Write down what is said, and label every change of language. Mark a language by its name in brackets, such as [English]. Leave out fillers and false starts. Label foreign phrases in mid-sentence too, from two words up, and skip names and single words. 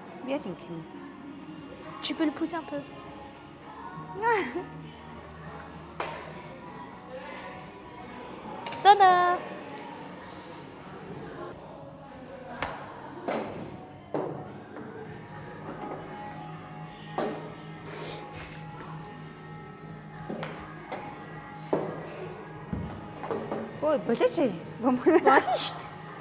[Mongolian] Яаж ингэх юм? [French] Tu peux le pousser un peu. Tada! [Mongolian] Ой, болооч. Болно шүү дээ.